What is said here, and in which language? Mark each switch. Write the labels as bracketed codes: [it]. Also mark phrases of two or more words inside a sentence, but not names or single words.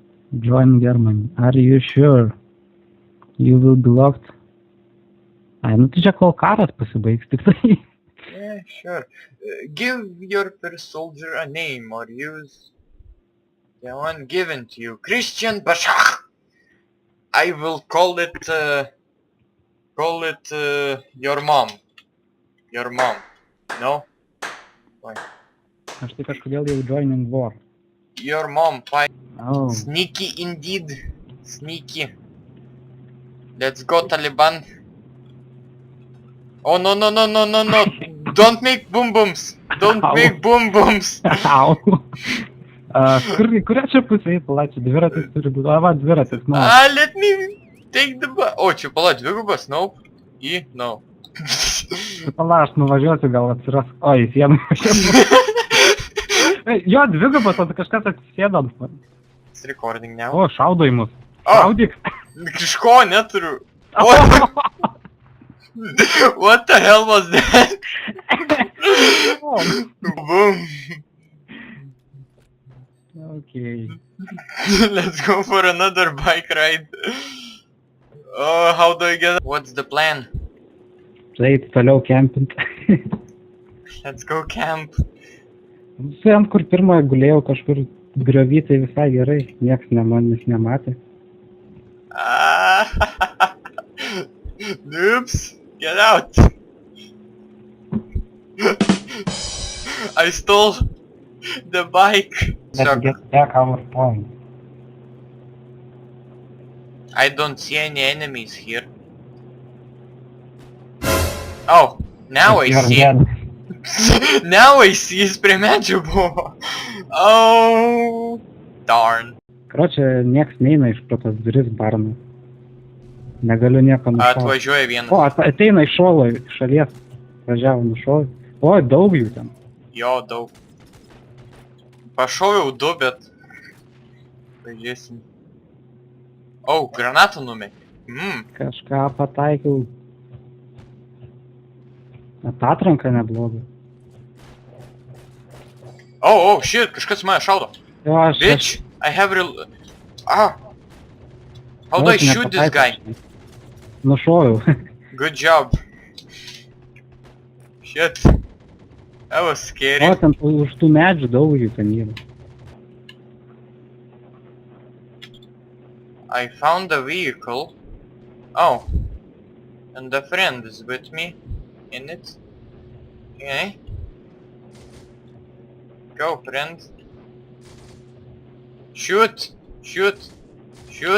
[en] Join Germany. Are you sure you will be locked? [lt] Ai, nu tai čia kol karas pasibaigs, tik tai. [en] Yeah, sure. Give your first soldier a name or use the one given to you. Christian Bashar! I will call it your mom. Your mom. No? Why? [lt] Aš tai kažkodėl jau [en] joining war. Your mom. Why? Oh. Sneaky indeed. Sneaky. Let's go, Taliban. Oh, no, no, no, no, no, no. Don't make boom booms. Don't Ow. make boom booms. Au. [lt] Kuria čia pusė eiti, pala, čia dviratis turi būti. O, va, dviratis, nu. [en] Let me take the bus. [lt] O, čia pala, dvigubas, nope. [en] No. [lt] Pala, aš nuvažiuosiu, gal atsiras. O, į sieną. Jo, dvigubas, o tai kažkas atsisėdo. [en] It's recording now. [lt] O, šaudo į mus. O. Šaudyk. Kažko neturiu. [en] What the hell was that? Boom. Okay. Let's go for another bike ride. Oh, how do I get... What's the plan? [lt] Eit toliau kempint. [en] Let's go camp. [lt] Ant kur pirmoje gulėjau kažkur griovy, tai visai gerai. Nieks manęs nematė. [en] Noobs, get out. I stole the bike. Let's get back our point. I don't see any enemies here. Oh, now I You're see. dead. Now I see, [lt] jis prie medžio buvo. [en] Oh, darn. [lt] Karočią, nieks neina iš pro tas duris barno. Negaliu nieko nušauti. Atvažiuoja vienas. O, ateina iš šolo, iš šalies. Važiavo nušovė. O, daug jų ten. Jo, daug. Pašoviau du, bet... Pažiūrėsim. O, granatą numetė. Kažką pataikiau. Atranka nebloga. [en] Oh, shit, [lt] kažkas mane šaudo. Jo, aš... [en] Bitch, I have real... Ah! How do I shoot this guy? [lt] Nušoviau. [en] Good job. Shit. That was scary. [lt] O, ten už tų medžių daug jų ten yra. [en] I found a vehicle. Oh. And a friend is with me in it. Okay. Go, friend. Shoot! Shoot! Shoot!